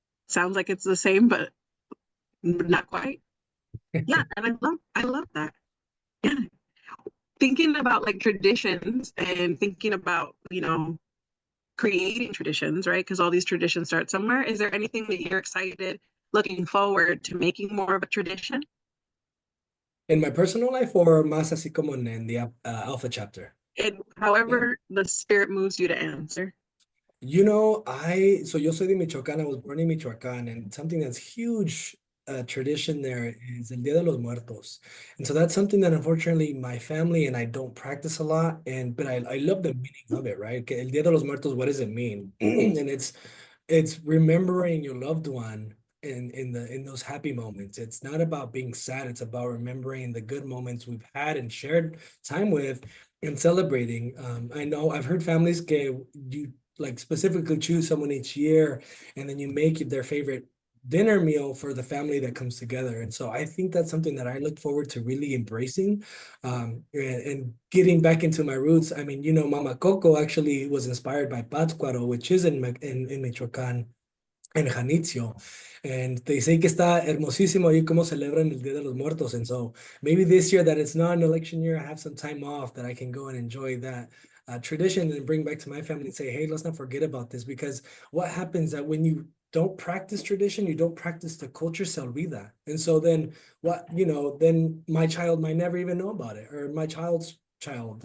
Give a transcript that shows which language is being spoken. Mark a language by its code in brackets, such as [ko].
[en] Sounds like it's the same, but not quite. Yeah, and I love that. Yeah. Thinking about like traditions and thinking about, creating traditions, right? Because all these traditions start somewhere. Is there anything that you're excited, looking forward to making more of a tradition? In my personal life or [es] más así como en [en] the Alpha chapter? And however the spirit moves you to answer. So [es] yo soy de Michoacán. [en] I was born in Michoacán, and something that's huge tradition there is El Día de los Muertos. And so that's something that unfortunately my family and I don't practice a lot. But I love the meaning of it, right? El Día de los Muertos, what does it mean? And it's remembering your loved one in those happy moments. It's not about being sad. It's about remembering the good moments we've had and shared time with and celebrating. I know I've heard families [es] que [en] you like specifically choose someone each year, and then you make their favorite dinner meal for the family that comes together. And so I think that's something that I look forward to really embracing, and getting back into my roots. I mean, Mama Coco actually was inspired by Pátzcuaro, which is in Michoacán, [es] en [en] Janitzio. And they say [es] que está hermosísimo ahí cómo celebran el Día de los Muertos. [en] And so maybe this year that it's not an election year, I have some time off that I can go and enjoy that tradition and bring back to my family and say, hey, let's not forget about this. Because what happens that when you don't practice tradition, you don't practice the culture, [es] se olvida. [en] And so then then my child might never even know about it, or my child's child.